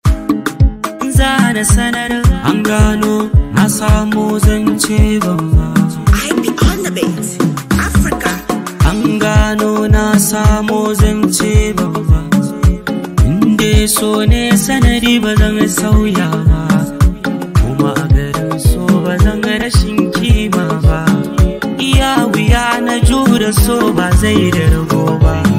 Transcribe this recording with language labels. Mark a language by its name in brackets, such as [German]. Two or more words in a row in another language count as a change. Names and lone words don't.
[Hausa] Za na sanar, an gano, na samo zance babba. [English] I be on the beat, Africa. [Hausa] An gano, na samo zance babba. Inde so ne sanadi, ba zan sauya ba. Kuma a garin so, ba zan rashin kima ba. Iya wuya na jure so, ba zai da rago ba.